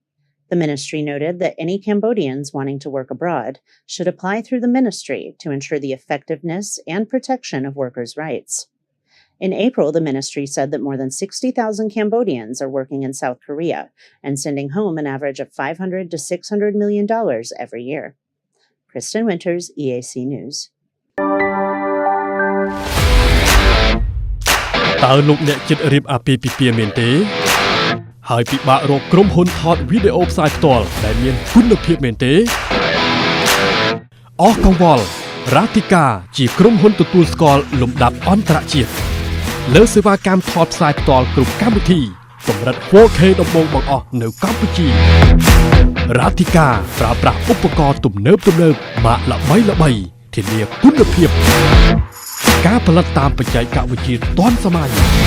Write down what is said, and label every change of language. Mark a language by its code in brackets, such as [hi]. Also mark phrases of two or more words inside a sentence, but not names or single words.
[en] The ministry noted that any Cambodians wanting to work abroad should apply through the ministry to ensure the effectiveness and protection of workers' rights. In April, the ministry said that more than 60,000 Cambodians are working in South Korea and sending home an average of $500 to $600 million every year. Kristen Winters, EAC News. [km] តើលោកអ្នកចិត្តរៀបអាពាហ៍ពិពាហ៍មែនទេហើយពិបាករកក្រុមហ៊ុនថតវីដេអូផ្សាយផ្ទាល់ដែលមានគុណភាពមែនទេអ ស់កង្វល់រ៉ាទីកាជាក្រុមហ៊ុនទទួលស្គាល់លំដាប់អន្តរជាតិលើសេវាកម្មថតផ្សាយផ្ទាល់គ្រប់កម្មវិធីកម្រិត 4K ដំបូងបង្អស់នៅកម្ពុជារ៉ាទីកាប្រើប្រាស់ឧបករណ៍ទំនើបម៉ាកល្បីធានាគុណភាពការផលិតតាមបច្ចេកវិទ្យាទាន់សម័យ